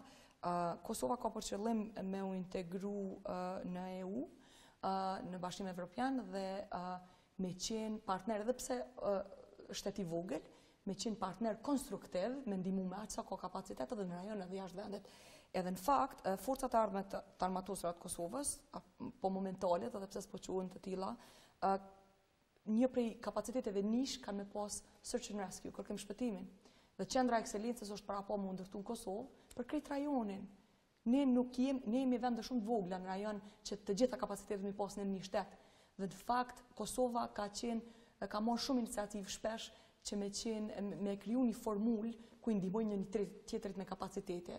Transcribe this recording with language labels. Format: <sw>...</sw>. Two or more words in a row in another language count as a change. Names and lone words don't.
<sq>Kosova ka për qëllim me u integru në EU, në Bashkimin Evropian dhe me qenë partner, edhe pse shteti vogël, me qenë partner konstruktiv, me ndihmu me aq sa ka kapacitet edhe në rajon edhe jashtë vendet. Edhe në fakt, forcat e ardhme të armatosura të Kosovës, po momentalet, edhe pse s'po quhen të tilla, një prej kapaciteteve nish kanë me pas</sq> <en>search and rescue,</en> <sq>kërkim shpëtimin. Dhe qendra e ekselencës është para po më ndërtu në Kosovë për krejt rajonin. Ne jemi vende shumë të vogla në rajon që të gjitha kapacitetet mi pas në një shtet. Dhe në fakt, Kosova ka marrë shumë iniciativë shpesh që me kriju një formul ku i ndihmojnë një tjetrit me kapacitete.</sq>